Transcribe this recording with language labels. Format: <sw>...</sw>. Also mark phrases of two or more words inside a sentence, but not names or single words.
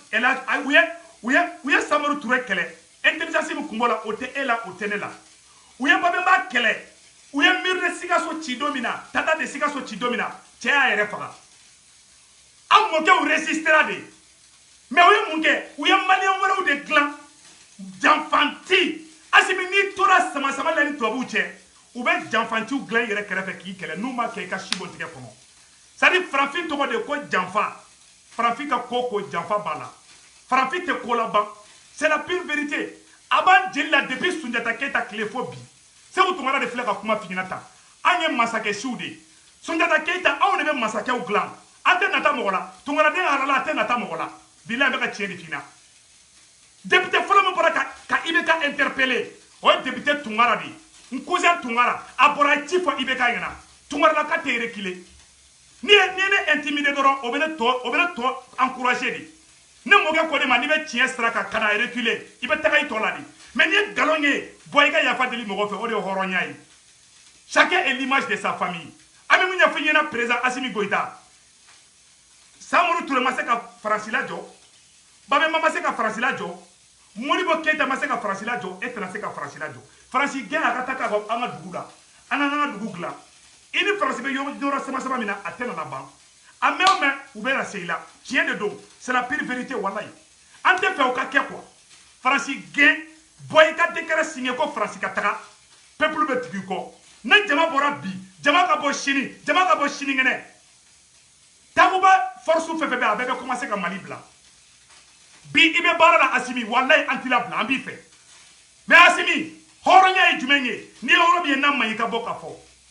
<bm>u ye Samaru Ture kɛlɛ intelligence min kun b'o la o tɛ e la o tɛ ne la u ye Babemba kɛlɛ u ye miiri de Sikaso ci don min na Tata de Sikaso ci don min na cɛ y'a yɛrɛ faga an mɔkɛw résistera de mais u ye mun kɛ u ye maliyɛn wɛrɛw de dilan janfanti Asimi n'i tora sama la ni tubabuw cɛ u bɛ janfantiw dilan i yɛrɛ kɛrɛfɛ k'i kɛlɛ n'u ma kɛ i ka si bɔ tigɛ kɔnɔ</bm> <fr>c'est à dire</fr> <bm>farafin tɔgɔ de ko janfa farafin ka ko janfa b'a la farafin tɛ ko laban</bm> <fr>c'est la pure vérité</fr> <bm>a b'an jeli la depuis Sunjata Keyita tile fo bi Segu Tunkara de filɛ ka kuma f'i ɲɛna tan an ye masakɛsiw de Sunjata Keyita anw de bɛ masakɛw dilan an tɛ nata mɔgɔ la Tunkaraden halala a tɛ nata mɔgɔ la bilahi an bɛ ka tiɲɛ de f'i ɲɛna député fɔlɔ min bɔra ka IBK interpeller o ye député Tunkara de ye n cousin Tunkara a bɔra a ye ci fɔ IBK ɲɛna Tunkaralaka tɛ reculer ni ye ne intimider dɔrɔn o bɛ ne tɔ encourager de ne mɔkɛ ko de ma n'i bɛ tiɲɛ sira kan ka na reculer i bɛ taga i tɔ la de mais n'i ye nkalon ye bɔ i ka yafa deli mɔgɔ fɛ o de ye hɔrɔnya ye</bm> <fr>chacun est l'image de sa famille</fr> <bm>an bɛ min ɲɛfɔ i ɲɛna président Assimi Goïta Samaru Ture ma se ka Faransi lajɔ Babemba ma se ka Faransi lajɔ Modibo Keita ma se ka Faransi lajɔ e tɛna se ka Faransi lajɔ Faransi gɛn a ka taa k'a fɔ an ka dugu la an ka an ka dugu dilan i ni Faransi bɛ yɔrɔ sama min na a tɛ na ban a mɛn o mɛn u bɛ na se i la tiɲɛ de don</bm> <fr>c'est la pure vérité</fr> <bm>walayi an tɛ fɛ o ka kɛ quoi Faransi gɛn bɔ i ka</bm> <fr>décret signé</fr> <bm>ko Faransi ka taga peuple bɛ tugu i kɔ ne jama bɔra bi jama ka bɔ sinikɛnɛ Takuba force fɛn fɛn bɛ a bɛɛ bɛ commencer ka Mali bila bi i bɛ baara la Asimi walayi an t'i labila an b'i fɛ mais Asimi hɔrɔnya ye jumɛn ye n'i ye yɔrɔ min ye n'a man ɲi i ka bɔ ka fɔ</bm>